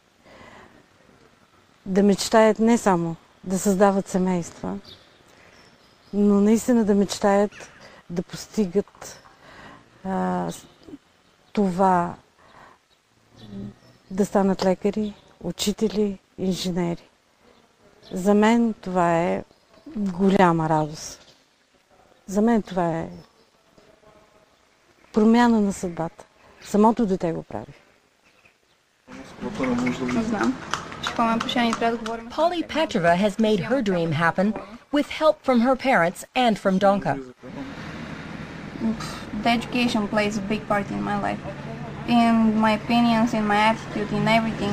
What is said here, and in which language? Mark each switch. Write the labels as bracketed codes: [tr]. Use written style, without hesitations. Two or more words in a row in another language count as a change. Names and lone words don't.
[bg] Да мечтаят не само да създават семейства, но наистина да мечтаят да постигат това да станат лекари, учители, инженери. За мен това е голяма радост. За мен това е промяна на съдбата. Самото дете го прави. [en] Polly Petrova has made her dream happen with help from her parents and from Donka. The education plays a big part in my life, in my opinions, in my attitude, in everything.